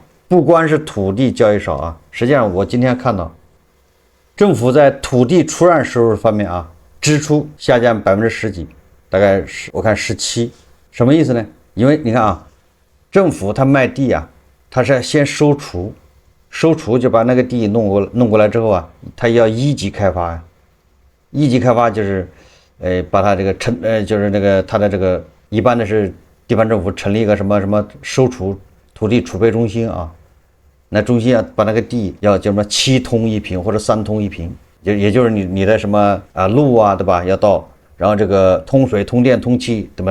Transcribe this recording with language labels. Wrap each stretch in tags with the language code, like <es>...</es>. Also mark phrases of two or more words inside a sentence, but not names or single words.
<zh>不光是土地交易少啊，實際上我今天看到，政府在土地出讓收入方面啊，支出下降10%幾，大概我看17%，什麼意思呢？因為你看啊，政府他賣地啊，他是先收儲。收儲就把那個地弄過來之後啊，他要1級開發呀。1級開發就是，把他這個就是那個他的這個一般的是地方政府成立一個什麼收儲土地儲備中心啊，那中心啊把那個地要叫什麼7通1平或者3通1平，也就是你的什麼啊路啊，對吧？要到，然後這個通水通電通氣，對吧？</zh>